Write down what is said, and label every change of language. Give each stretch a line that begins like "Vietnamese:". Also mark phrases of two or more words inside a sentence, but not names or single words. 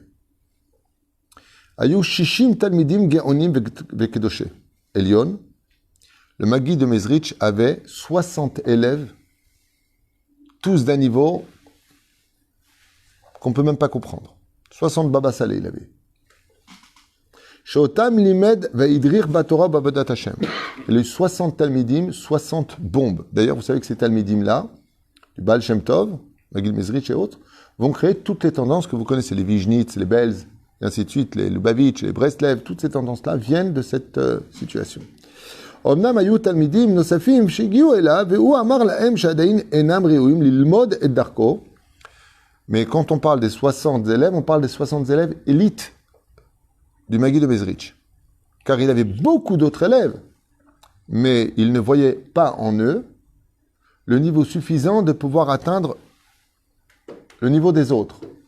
Hebrew: היו שישים תלמידים גאונים וקדושי. Elion,
French: le Magui de Mezrich avait 60 élèves, tous d'un niveau qu'on ne peut même pas comprendre. 60 Baba Saleh, il avait.
Hebrew: שאותם לימד והדריך בתורה ובעבודת השם.
French: Il a eu 60 talmidim, 60 bombes. D'ailleurs, vous savez que ces talmidim-là, du Baal Shem Tov, Magid Mezrich et autres, vont créer toutes les tendances que vous connaissez, les Vijnitz, les Belz, et ainsi de suite, les Lubavitch, les Breslev, toutes ces tendances-là viennent de cette situation.
Hebrew: אמנם היו תלמידים נוספים שהגיעו אליו והוא אמר להם שעדיין אינם ראויים ללמוד את דרכו.
French: Mais quand on parle des 60 élèves, on parle des 60 élèves élites du Magid de Mezrich. Car il avait beaucoup d'autres élèves, mais il ne voyait pas en eux le niveau suffisant de pouvoir atteindre le niveau des autres.